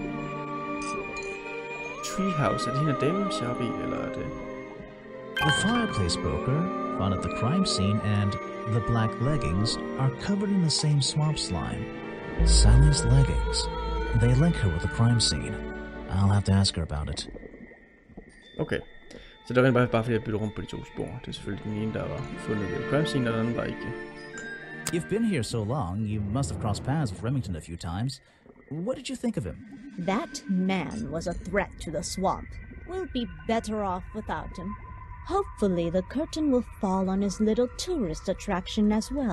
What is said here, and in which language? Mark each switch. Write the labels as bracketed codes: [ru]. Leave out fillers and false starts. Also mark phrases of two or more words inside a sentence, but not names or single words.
[da] Treehouse, er det hende damen, jeg er i, eller er det... [en] The fireplace broker found at the crime scene, and the black leggings are covered in the same swamp slime. Sally's leggings. They link her with the crime scene. I'll have to ask her about it. Okay. [da] Så det var bare fordi jeg bytter rundt på de to spor. Det er selvfølgelig den ene, der var fundet ved [en] crime scene, [da] og den anden var ikke. [en] You've been here so long, you must have crossed paths with Remington a few times. What did you think of him? That man was a threat to the swamp. We'll be better off without him. Hopefully the curtain will fall on his little tourist attraction as well.